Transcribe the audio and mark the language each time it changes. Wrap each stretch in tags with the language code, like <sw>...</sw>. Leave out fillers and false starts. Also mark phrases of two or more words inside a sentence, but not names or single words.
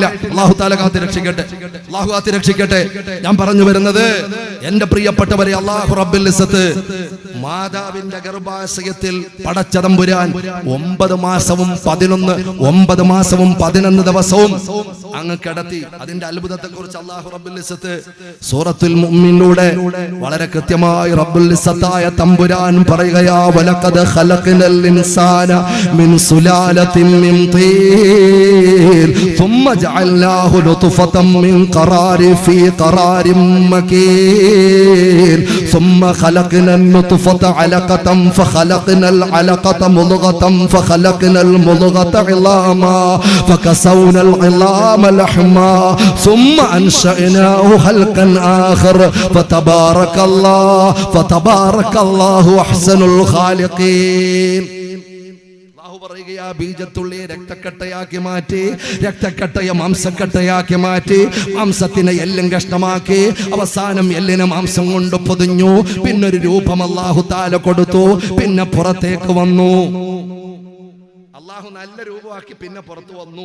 <ar>الله تعالى</ar> <ml>കാത്ത് രക്ഷിക്കട്ടെ, അല്ലാഹു കാത്ത് രക്ഷിക്കട്ടെ. ഞാൻ പറഞ്ഞു വരുന്നത്, എന്റെ പ്രിയപ്പെട്ടവരെ,</ml> <ar>الله رب العزة</ar> <ml>മാതാവിന്റെ ഗർഭാശയത്തിൽ പടച്ചതമ്പുരാൻ 9 മാസവും 11 ദിവസവും അങ്ങ് കിടത്തി. അതിന്റെ അത്ഭുതത്തെ കുറിച്ച്</ml> <ar>الله رب العزة</ar> <ml>സൂറത്തുൽ മുഅ്മിനിലൂടെ വളരെ കൃത്യമായി റബ്ബുൽ ഇസ്സത്തായ തമ്പുരാൻ പറയുകയാ,</ml> <ar>ولقد خلقنا الإنسان من سلالة من طين ثم جعلناه نطفة من قرار في قرار مكين ثم خلقنا النطفة علقة فخلقنا العلقة مضغة فخلقنا المضغة عظاما فكسونا العظام لحما ثم أنشأناه خلقا آخر فتبارك الله أحسن الخالقين.</ar> <ml>പറയുകയാ, ബീജത്തുള്ളിയെ രക്തക്കട്ടയാക്കി മാറ്റി, രക്തക്കട്ടയെ മാംസക്കട്ടയാക്കി മാറ്റി, മാംസത്തിനെ എല്ലും കഷ്ണമാക്കി, അവസാനം എല്ലിനെ മാംസം കൊണ്ട് പൊതിഞ്ഞു. പിന്നൊരു രൂപം</ml> <ar>الله تعالى</ar> <ml>കൊടുത്തു. പിന്നെ പുറത്തേക്ക് വന്നു. അല്ലാഹു നല്ല രൂപമാക്കി പിന്നെ പുറത്തു വന്നു.</ml>